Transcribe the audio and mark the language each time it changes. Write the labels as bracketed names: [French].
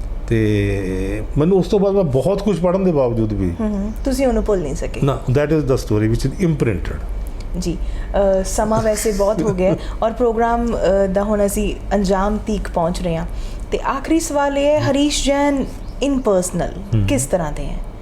[Punjabi] ਤੇ ਮੈਨੂੰ ਉਸ ਤੋਂ ਬਾਅਦ ਮੈਂ ਬਹੁਤ ਕੁਝ ਪੜ੍ਹਨ ਦੇ ਬਾਵਜੂਦ ਵੀ ਤੁਸੀਂ ਉਹਨੂੰ ਭੁੱਲ ਨਹੀਂ ਸਕੇ ਨਾ। [English] that is the story which is imprinted। [Punjabi] ਜੀ। ਸਮਾਂ ਵੈਸੇ ਬਹੁਤ ਹੋ ਗਿਆ ਔਰ ਪ੍ਰੋਗਰਾਮ ਦਾ ਹੁਣ ਅਸੀਂ ਅੰਜਾਮ ਤੀਕ ਪਹੁੰਚ ਰਹੇ ਹਾਂ ਤੇ ਆਖਰੀ ਸਵਾਲ ਇਹ ਹੈ, ਹਰੀਸ਼ ਜੈਨ [English] in personal [Punjabi] ਕਿਸ ਤਰ੍ਹਾਂ ਦੇ ਹੈ?